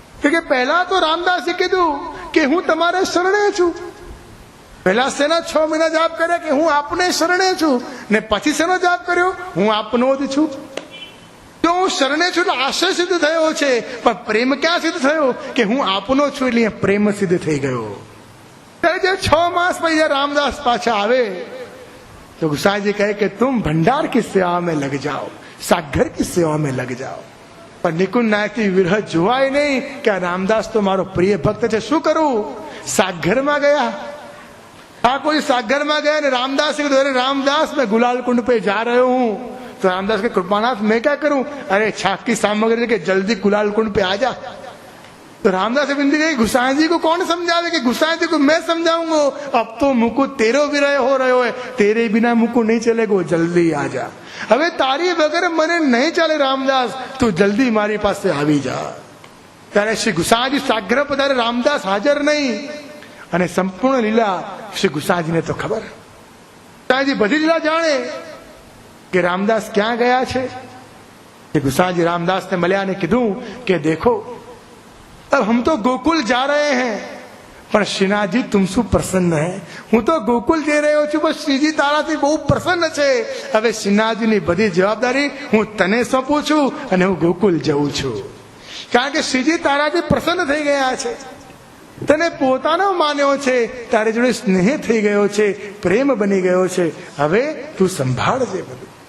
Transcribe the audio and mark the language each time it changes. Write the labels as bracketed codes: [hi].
[gu] કે પહેલા તો રામદાસે કીધું કે હું તમારે શરણે છું. પહેલા શેના 6 મહિના જાપ કર્યા કે હું આપને શરણે છું, ને પછી શેનો જાપ કર્યો? હું આપનો જ છું. જો હું શરણે છું એટલે આશય સિદ્ધ થયો છે, પણ પ્રેમ ક્યાં સિદ્ધ થયો? કે હું આપનો છું એટલે પ્રેમ સિદ્ધ થઈ ગયો. ત્યારે જે 6 માસ પછી રામદાસ પાછા આવે તો ગુસાઈજી કહે કે [hi] तुम भंडार की सेवा में लग जाओ, सागर की सेवा में लग जाओ. [gu] પણ નિકુંજ નાયકથી વિરહ જોવાય નહીં કે આ રામદાસ તો મારો પ્રિય ભક્ત છે, શું કરું? સાગરમાં ગયા, [hi] ठाकुर जी सागर में गए, रामदास से अरे रामदास मैं गुलाल कुंड पे जा रहे हूँ। तो रामदास के कृपानाथ मैं क्या करूं? अरे छाक की सामग्री लेके जल्दी गुलाल कुंड पे आ जा। तो रामदास से विनती गई, गुसाई जी को कौन समझावे? कि गुसाई जी को मैं समझाऊंगा, अब तो मुकु तेरो विरह हो रहे है, तेरे बिना मुकु नहीं चलेगो, जल्दी आ जा। [gu] હવે તારી વગર મને નહીં ચાલે રામદાસ, તું જલ્દી મારી પાસે આવી जा। ત્યારે શ્રી ગુસાજી સાગર પધારે, રામદાસ હાજર નહીં અને સંપૂર્ણ લીલા શ્રી ગુસાજીને તો ખબર, ગુસાજી બધી લીલા જાણે કે રામદાસ ક્યાં ગયા છે। [hi] कि गुसाजी रामदास ने [gu] મળ્યા ને કીધું કે [hi] देखो अब हम तो गोकुल जा रहे हैं, पर श्रीनाथजी तुमसे प्रसन्न है। [gu] हूँ तो गोकुल जई રહ્યો છું, બસ શ્રીજી તારાથી બહુ પ્રસન્ન છે। હવે શ્રીનાથજીની બધી જવાબદારી હું તને સોંપું છું અને હું ગોકુલ જઉં છું, કારણ કે શ્રીજી તારાથી પ્રસન્ન થઈ ગયા છે, તને પોતાનો માન્યો છે, તારે જોડે સ્નેહ થઈ ગયો છે, પ્રેમ બની ગયો છે, હવે તું સંભાળજે બધું।